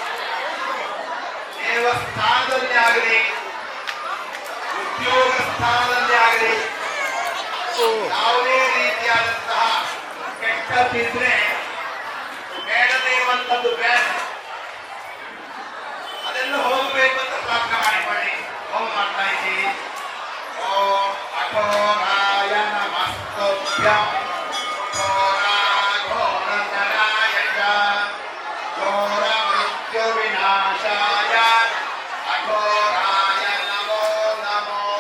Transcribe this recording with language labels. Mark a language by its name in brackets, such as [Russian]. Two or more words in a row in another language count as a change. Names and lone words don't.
[Kannada] ದೇವಸ್ಥಾನದಲ್ಲಿ ಆಗಲಿ, ಉದ್ಯೋಗ ಸ್ಥಾನದಲ್ಲಿ ಆಗಲಿ ಯಾವುದೇ ರೀತಿಯಾದಂತಹ ಕೆಟ್ಟದಿದ್ರೆ ಬೇಡದೇ ಇರುವಂಥದ್ದು ಬೇಡ, ಅದೆಲ್ಲ ಹೋಗಬೇಕು ಅಂತ ಪ್ರಾರ್ಥನೆ ಮಾಡಿಕೊಳ್ಳಿ. ಹೋಮ ಮಾಡ್ತಾ ಇದ್ದೀವಿ. [Sanskrit] ಓಂ ಅಘೋರಾಯ ನಮಸ್ತುಭ್ಯಂ. ಘೋರತರಾಯ ಚ ಘೋರ ಮೃತ್ಯು ವಿನಾಶಾಯ ಅಘೋರಾಯ ನಮೋ ನಮೋ.